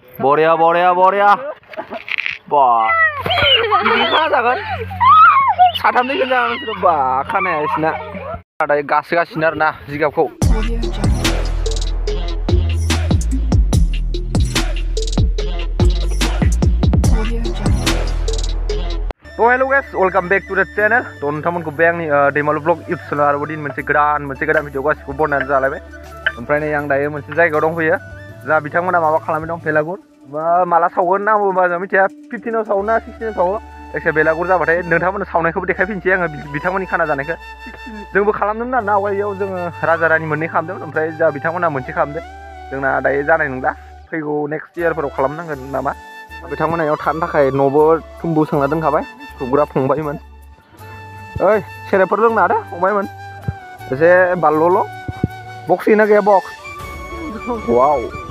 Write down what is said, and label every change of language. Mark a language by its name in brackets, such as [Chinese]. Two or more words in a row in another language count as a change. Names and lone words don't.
[Bodo] बरिया बरिया बरिया बा ini जागोन साथामनि गोजा नोंसोर बा खानाया इसना दायो गासोगासिनो आरोना जिगाबखौ तो [English] hello guys welcome back to the channel [Bodo] तो नोंथांमोनखौ बे आंनि दैमालु ब्लग इउटुब चैनेल आरोबाव दिन मोनसे गोदान भिडिअ गासिखौबो बनायनानै जालायबाय ओमफ्राय नै आं दायो मोनसे जायगायाव दंफैयो जा बिथांमोना माबा खालामबाय दं बेलागुर बा माला सावगोन आंबो बारा मिथिया 15 आव सावो ना 16 आव सावो जायखिया बेलागुर जाबाथाय नोंथांमोननो सावनायखौबो देखायफिनसै आङो बिथांमोननि खाना जानायखौ जोंबो खालामदोंमोन आरोना आवगायाव जोङो राजा रानि मोननै खालामदोंमोन ओमफ्राय जा बिथांमोना मोनसे खालामदों जोंना दायो जानाय नंला फैगौ नेक्स्ट इयारफोराव खालामनांगोन नामा बिथांमोना याव थानो थाखाय न'बो थुम्बु सोंना दोनखाबाय खुबग्रा फंबायमोन ओइ सेरेबफोर लोंना आदा फंबायमोन एसे बालल' बक्स गैना गैया बक्स वाव